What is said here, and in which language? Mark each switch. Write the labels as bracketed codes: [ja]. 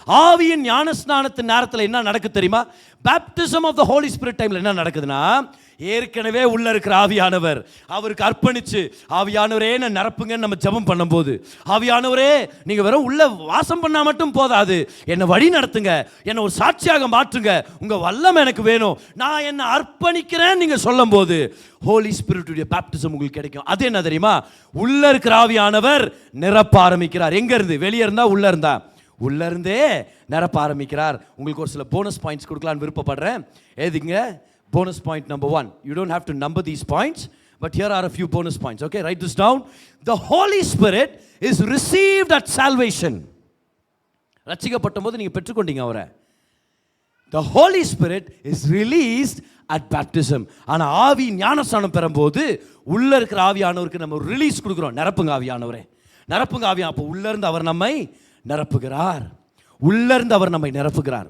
[ta] ஆவியின் ஞானஸ்நானத்தின் நேரத்தில் என்ன நடக்குது தெரியுமா? [en] baptism of the Holy Spirit [ta] டைம்ல என்ன நடக்குதுன்னா, ஏற்கனவே உள்ள இருக்கிற ஆவியானவர் அவருக்கு அர்ப்பணிச்சு, ஆவியானவரே நான் நிரப்புங்கன்னு நம்ம ஜெபம் பண்ணும்போது, ஆவியானவரே நீங்க வெறும் உள்ள வாசம் பண்ணா மட்டும் போதாது, என்னை வழி நடத்துங்க, என்னை ஒரு சாட்சியாக மாற்றுங்க, உங்க வல்லமை எனக்கு வேணும், நான் என்னை அர்ப்பணிக்கிறேன் நீங்க சொல்லும் போது ஹோலி ஸ்பிரிட்டுடைய பேப்டிசம் உங்களுக்கு கிடைக்கும். அது என்ன தெரியுமா? உள்ள இருக்கிற ஆவியானவர் நிரப்ப ஆரம்பிக்கிறார். எங்க இருந்து? வெளியே இருந்தா உள்ள இருந்தா? உள்ள இருந்தே நிரப்ப ஆரம்பிக்கிறார். உங்களுக்கு ஒரு சில போனஸ் பாயிண்ட்ஸ் கொடுக்கலான்னு விருப்பப்படுறேன். ஏதுங்க? [en] Bonus point number 1. You don't have to number these points, but here are a few bonus points. Okay, write this down. The Holy Spirit is received at salvation. [ta] ரட்சிக்கப்பட்ட போது நீங்க பெற்றுக்கொண்டீங்க அவரை. [en] The Holy Spirit is released at baptism. [ta] ஆனா ஆவி ஞானஸ்நானம் பெறும்போது உள்ள இருக்கிற ஆவியானவருக்கு நம்ம ரிலீஸ் கொடுக்குறோம். நிரப்புங்க ஆவியானவரே, நிரப்புங்க ஆவியா. அப்போ உள்ள இருந்து அவர் நம்மை நிரப்புகிறார், உள்ள இருந்து அவர் நம்மை நிரப்புகிறார்.